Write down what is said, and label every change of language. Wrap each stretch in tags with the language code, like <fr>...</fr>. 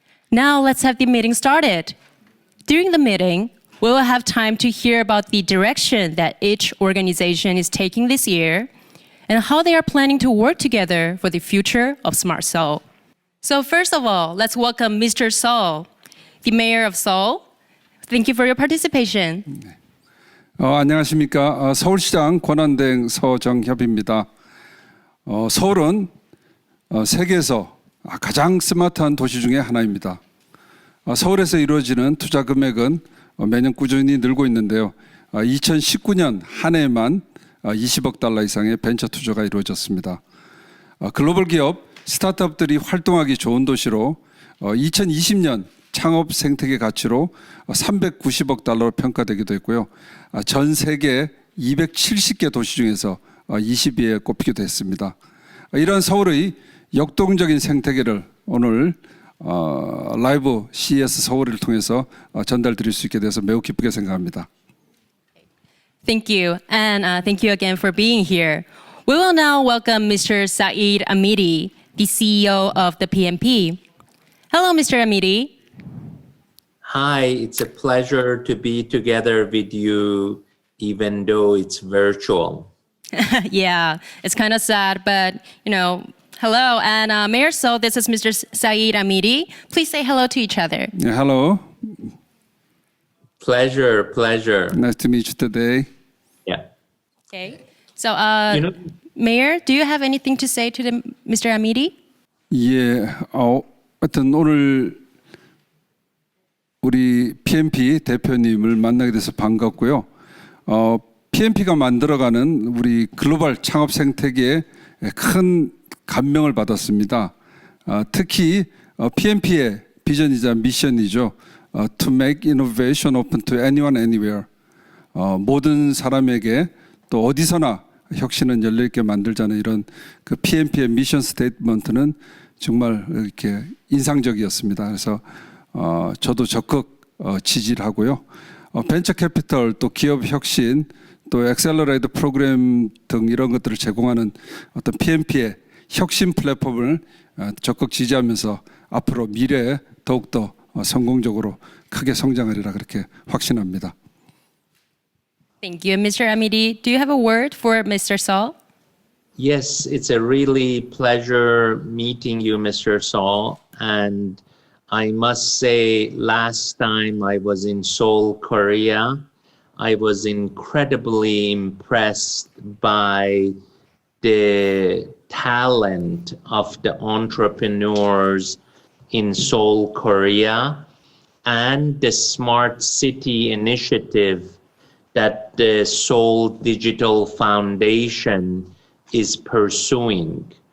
<en>Now let's have the meeting started. During the meeting, we will have time to hear about the direction that each organization is taking this year and how they are planning to work together for the future of Smart Seoul. So first of all, let's welcome Mr. Seoul, the mayor of Seoul. Thank you for your participation.</en> <ko>안녕하십니까. 서울시장 권한대행 서정협입니다. 서울은 세계에서 가장 스마트한 도시 중에 하나입니다. 서울에서 이루어지는 투자 금액은 매년 꾸준히 늘고 있는데요. 2019년 한 해만 20억 달러 이상의 벤처 투자가 이루어졌습니다. 글로벌 기업, 스타트업들이 활동하기 좋은 도시로 2020년 창업 생태계 가치로 390억 달러로 평가되기도 했고요. 전 세계 270개 도시 중에서 20위에 꼽히기도 했습니다. 이런 서울의 역동적인 생태계를 오늘 라이브 CES 서울을 통해서 전달드릴 수 있게 돼서 매우 기쁘게 생각합니다.</ko> <en>Thank you, and thank you again for being here. We will now welcome Mr. Saeed Amidi, the CEO of the PMP. Hello, Mr. Amidi. Hi, it's a pleasure to be together with you, even though it's virtual. Yeah, it's kind of sad, but hello. And Mayor Seoul, this is Mr. Saeed Amidi. Please say hello to each other. Hello. Pleasure. Nice to meet you today. Yeah. Okay. So, Mayor, do you have anything to say to Mr. Amidi?</en> <ko>예, 하여튼 오늘 우리 PMP 대표님을 만나게 돼서 반갑고요. PMP가 만들어가는 우리 글로벌 창업 생태계에 큰 감명을 받았습니다. 특히 PMP의 비전이자 미션이죠.</ko> <en>To make innovation open to anyone, anywhere.</en> <ko>모든 사람에게 또 어디서나 혁신은 열려있게 만들자는 이런 그 PMP의 미션 스테이트먼트는 정말 이렇게 인상적이었습니다. 그래서 저도 적극 지지를 하고요. 벤처 캐피털, 또 기업 혁신, 또 엑셀러레이터 프로그램 등 이런 것들을 제공하는 어떤 PMP의 혁신 플랫폼을 적극 지지하면서 앞으로 미래에 더욱더 성공적으로 크게 성장하리라 그렇게 확신합니다.</ko> <en>Thank you, Mr. Amidi. Do you have a word for Mr. Seoul? Yes, it's a really pleasure meeting you, Mr. Seoul. And I must say, last time I was in Seoul, Korea, I was incredibly impressed by the talent of the entrepreneurs in Seoul, Korea, and the Smart City initiative that the Seoul Digital Foundation is pursuing.</en>